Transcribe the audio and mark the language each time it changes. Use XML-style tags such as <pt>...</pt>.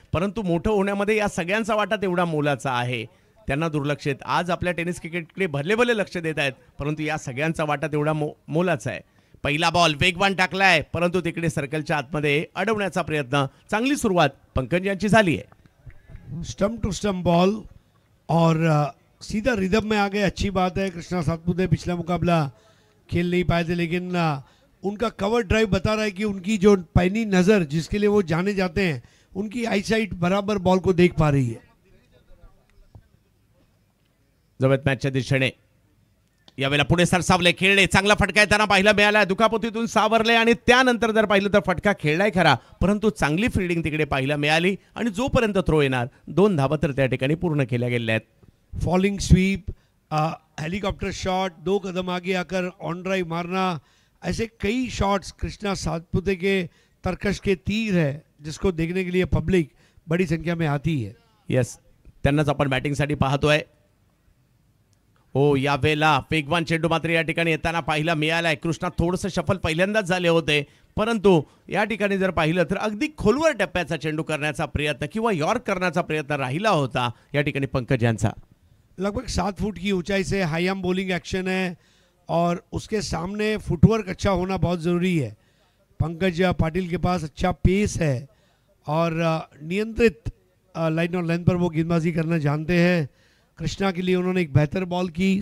<mr>परंतु मोठं होण्यामध्ये या सगळ्यांचा वाटा तेवढा मोलाचा आहे, त्यांना दुर्लक्षित. आज आपल्या टेनिस क्रिकेटकडे भरले लक्ष देत आहेत, परंतु या सगळ्यांचा वाटा तेवढा मोलाचा आहे. पहिला बॉल वेगवान टाकलाय, परंतु तिकडे सर्कलच्या आतमध्ये अडवण्याचा प्रयत्न. चांगली सुरुवात पंकज यांची झाली आहे.</mr> <hi>स्टंप टू स्टंप बॉल और सीधा रिदम में आ गए, अच्छी बात है. कृष्णा सातपुते पिछला मुकाबला खेल नहीं पाए थे, लेकिन उनका कवर ड्राइव बता रहा है कि उनकी जो पैनी नज़र जिसके लिए वो जाने जाते हैं, उनकी आई साइट बराबर बॉल को देख पा रही है.</hi> <mr>जवळ मॅचच्या दिशेने यावेळेला पुढे सरसावले, खेळले, चांगला फटका त्यांना पाहायला मिळाला, दुखापतीतून सावरले आणि त्यानंतर जर पाहिलं तर फटका खेळलाय खरा, परंतु चांगली फिल्डिंग तिकडे पाहायला मिळाली आणि जोपर्यंत थ्रो येणार 2 धावा तर त्या ठिकाणी पूर्ण केल्या गेल्या आहेत.</mr> <hi>फॉलिंग स्वीप, हेलीकॉप्टर शॉट, 2 कदम आगे आकर ऑन ड्राइव मारना, ऐसे कई शॉट्स कृष्णा सातपुते के तरकश के तीर है, जिसको देखने के लिए पब्लिक बड़ी संख्या में आती है.</hi> <mr>यस, त्यांनाच आपण बॅटिंगसाठी पाहतोय. हो, यावेळेला वेगवान चेंडू मात्र या ठिकाणी येताना पाहायला मिळालाय. कृष्णा थोडंसं शफल पहिल्यांदाच झाले होते, परंतु या ठिकाणी जर पाहिलं तर अगदी खोलवर टप्प्याचा चेंडू करण्याचा प्रयत्न किंवा यॉर्क करण्याचा प्रयत्न राहिला होता या ठिकाणी पंकज यांचा.</mr> <hi>लगभग 7 फुट की ऊंचाई से हाई आर्म बॉलिंग एक्शन है और उसके सामने फुटवर्क अच्छा होना बहुत ज़रूरी है. पंकज पाटिल के पास अच्छा पेस है और नियंत्रित लाइन और लेंथ पर वो गेंदबाजी करना जानते हैं. कृष्णा के लिए उन्होंने एक बेहतर बॉल की.</hi>